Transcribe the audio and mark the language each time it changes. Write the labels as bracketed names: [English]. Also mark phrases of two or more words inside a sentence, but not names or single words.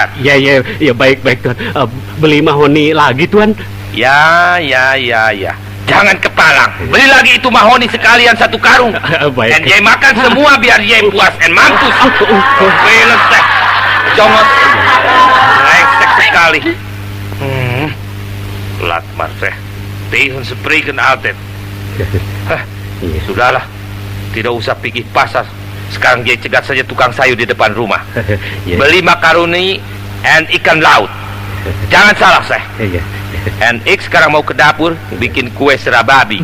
[Indonesian] Iya baik Tuan. Beli mahoni lagi Tuan. Ya. Jangan kepalang. Beli lagi itu mahoni sekalian 1 karung. Baik. Dan Jay makan semua biar Jay puas dan mampus. [Dutch] Vervelen seh. [Indonesian] Jongos. Brengsek sekali. [Dutch] Laat maar zeg. Tegenspreken altijd. [Indonesian] Sudahlah. Tidak usah pergi pasar. Sekarang dia cegat saja tukang sayur di depan rumah. Beli makaroni dan ikan laut. Jangan salah saya. Dan Ik sekarang mau ke dapur bikin kue serababi.